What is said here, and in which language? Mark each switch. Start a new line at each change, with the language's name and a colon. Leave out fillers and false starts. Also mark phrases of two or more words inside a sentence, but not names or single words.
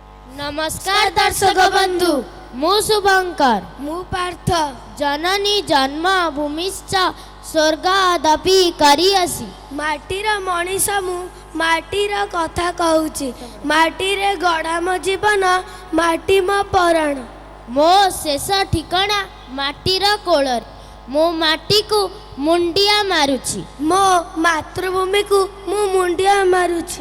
Odia: ନମସ୍କାର ଦର୍ଶକ ବନ୍ଧୁ ମୁଁ ଶୁଭଙ୍କର ମୁଁ ପାର୍ଥ
Sanskrit: जननी जन्म भूमिश्च स्वर्गादपि करियसी
Odia: ମାଟିର ମଣିଷ ମୁଁ ମାଟିର କଥା କହୁଛି ମାଟିରେ ଗଢ଼ା ମୋ ଜୀବନ ମାଟି ମୋ ପରାଣ ମୋ ଶେଷ ଠିକଣା ମାଟିର କୋଳରେ ମୋ ମାଟି କୁ ମୁଣ୍ଡିଆ ମାରୁଛି ମୋ ମାତୃଭୂମି କୁ ମୁଁ ମୁଣ୍ଡିଆ ମାରୁଛି